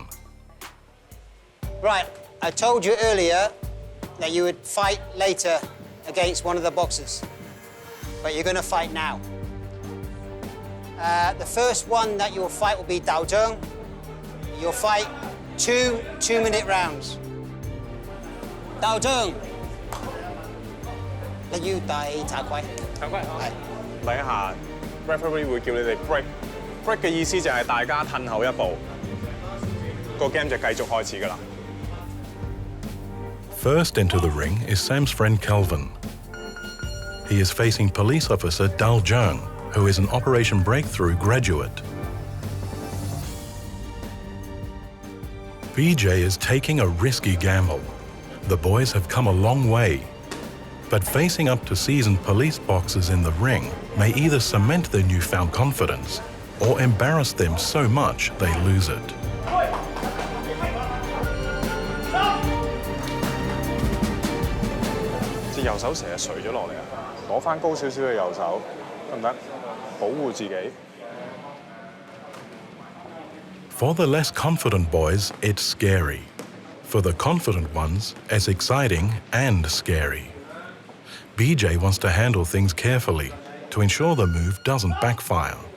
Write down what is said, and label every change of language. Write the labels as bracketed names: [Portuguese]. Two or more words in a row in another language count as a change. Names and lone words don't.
[English] Right, I told you earlier that you would fight later against one of the boxers. But you're going to fight now. The first one that you'll fight will be Dao Zheng. You'll fight 2 2-minute rounds. Dao Zheng. [Cantonese] 你要戴茶盔。茶盔。係。第一下 referee 會叫你哋 break。break 嘅意思就係大家褪後一步，個 game 就繼續開始㗎啦。 [English] First into the ring is Sam's friend Kelvin. He is facing police officer Dao Zheng, who is an Operation Breakthrough graduate. BJ is taking a risky gamble. The boys have come a long way. But facing up to seasoned police boxers in the ring may either cement their newfound confidence or embarrass them so much they lose it. [Cantonese] 右手成日垂咗落嚟啊！攞翻高少少嘅右手，得唔得？保護自己。 [English] For the less confident boys, it's scary. For the confident ones, it's exciting and scary. BJ wants to handle things carefully to ensure the move doesn't backfire.